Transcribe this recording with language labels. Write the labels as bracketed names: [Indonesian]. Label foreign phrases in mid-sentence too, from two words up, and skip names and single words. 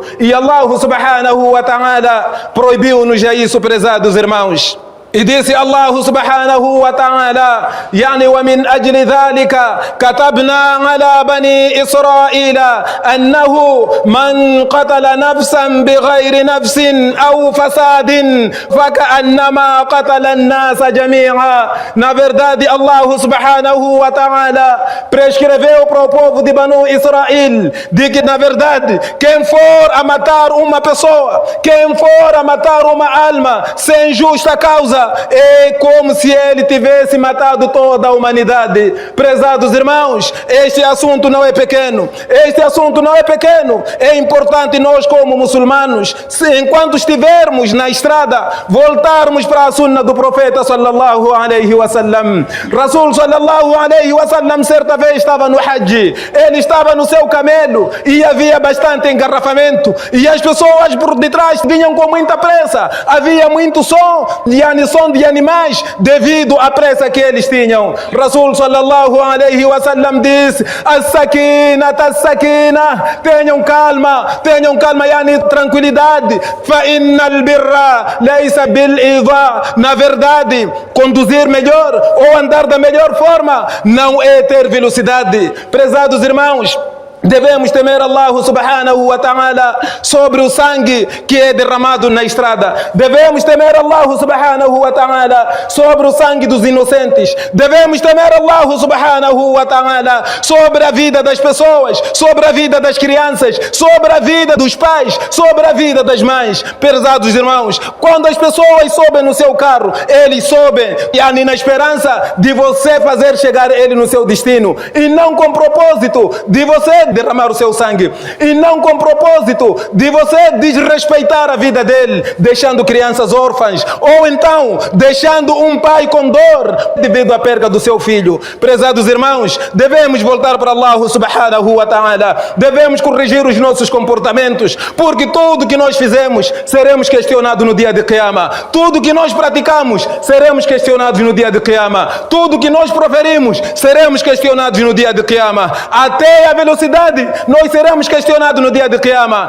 [Portuguese] E Allah [Arabic] سبحانه وتعالى [Portuguese] proibiu-nos a isso, prezados irmãos. E disse [Arabic] الله سبحانه وتعالى, يعني ومن أجل ذلك كتبنا على بني إسرائيل أنه من قتل نفسا بغير نفس أو فساد فكأنما قتل الناس جميعا. [Portuguese] Na verdade, Allah [Arabic] سبحانه وتعالى [Portuguese] prescreveu para o povo de Banu Israel de que, na verdade, quem for a matar uma pessoa, quem for a matar uma alma sem justa causa, é como se ele tivesse matado toda a humanidade. Prezados irmãos, este assunto não é pequeno. Este assunto não é pequeno. É importante nós, como muçulmanos, enquanto estivermos na estrada, voltarmos para a sunna do profeta [Arabic] صلى الله عليه وسلم. [Portuguese] Rasul [Arabic] صلى الله عليه وسلم [Portuguese] certa vez estava no Hajj. Ele estava no seu camelo e havia bastante engarrafamento. E as pessoas por detrás vinham com muita pressa. Havia muito som, som de animais, devido à pressa que eles tinham. Rasul [Arabic] صلى الله عليه وسلم [Portuguese] disse: as-sakina, tenham calma, tranquilidade. [Arabic] فإن البر ليس بالإيضاع. [Portuguese] Na verdade, conduzir melhor ou andar da melhor forma não é ter velocidade. Prezados irmãos, devemos temer Allah [Arabic] سبحانه وتعالى [Portuguese] sobre o sangue que é derramado na estrada. Devemos temer Allah [Arabic] سبحانه وتعالى [Portuguese] sobre o sangue dos inocentes. Devemos temer Allah [Arabic] سبحانه وتعالى [Portuguese] sobre a vida das pessoas, sobre a vida das crianças, sobre a vida dos pais, sobre a vida das mães. Pesados irmãos, quando as pessoas sobem no seu carro, eles sobem na esperança de você fazer chegar ele no seu destino, e não com propósito de você derramar o seu sangue, e não com propósito de você desrespeitar a vida dele, deixando crianças órfãs, ou então deixando um pai com dor devido à perda do seu filho. Prezados irmãos, devemos voltar para Allah [Arabic] سبحانه وتعالى, [Portuguese] devemos corrigir os nossos comportamentos, porque tudo que nós fizemos seremos questionados no dia de Qiyamah. Tudo que nós praticamos seremos questionados no dia de Qiyamah. Tudo que nós proferimos seremos questionados no dia de Qiyamah. Até a velocidade nós seremos questionados no dia de Qiyamah.